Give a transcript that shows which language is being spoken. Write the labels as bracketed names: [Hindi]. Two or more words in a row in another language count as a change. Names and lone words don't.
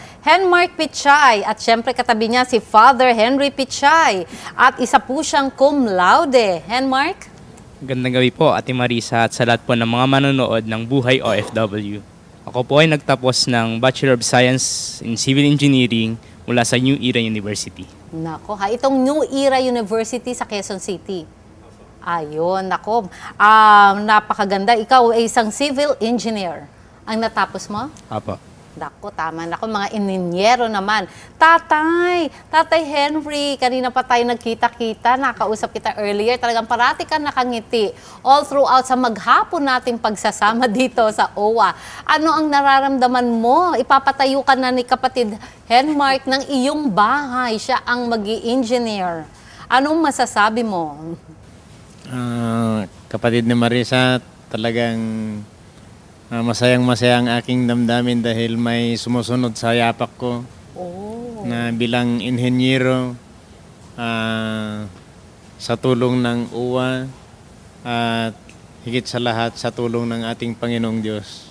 [Filipino] Henmark Pichay at syempre katabi niya si Father Henry Pichay at isa po siyang [Latin] cum laude. [Filipino] Henmark? Magandang gabi po Ate Marisa at sa lahat po ng mga manonood ng Buhay OFW. Ako po ay nagtapos ng Bachelor of Science in Civil Engineering mula sa New Era University. Nako ha, itong New Era University sa Quezon City. Ayun, nako. Napakaganda. Ikaw ay isang civil engineer. Ang natapos mo? Apo. Nako, tama. Nako, mga ininyero naman. Tatay Henry, kanina pa tayo nagkita-kita, nakausap kita earlier. Talagang parati ka nakangiti. [English] All throughout [Filipino] sa maghapon nating pagsasama dito sa OWA. Ano ang nararamdaman mo? Ipapatayo ka na ni kapatid Henmark ng iyong bahay. Siya ang mag-i-engineer. Anong masasabi mo? Kapatid ni Marisa, talagang masayang-masaya ang aking damdamin dahil may sumusunod sa yapak ko na bilang inhenyero sa tulong ng OWA at higit sa lahat sa tulong ng ating Panginoong Diyos.